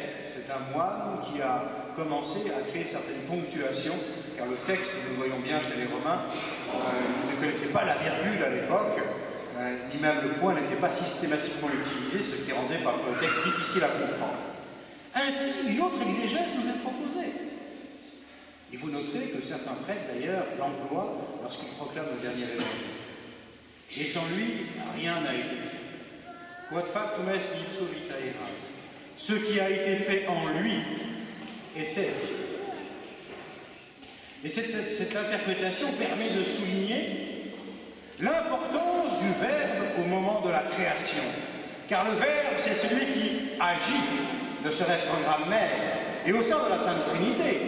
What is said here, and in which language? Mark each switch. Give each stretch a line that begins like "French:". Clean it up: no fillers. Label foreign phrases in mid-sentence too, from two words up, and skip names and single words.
French: C'est un moine qui a commencé à créer certaines ponctuations, car le texte, nous le voyons bien chez les Romains, ils ne connaissaient pas la virgule à l'époque, ni même le point n'était pas systématiquement utilisé, ce qui rendait parfois le texte difficile à comprendre. Ainsi, une autre exégèse nous est proposée. Et vous noterez que certains prêtres, d'ailleurs, l'emploient lorsqu'ils proclament le dernier évangile. Et sans lui, rien n'a été fait.
Latin: Quod factum est ipso vitae erat.
French: Ce qui a été fait en lui était. Et cette interprétation permet de souligner l'importance du Verbe au moment de la création. Car le Verbe, c'est celui qui agit, ne serait-ce qu'en grammaire, et au sein de la Sainte Trinité.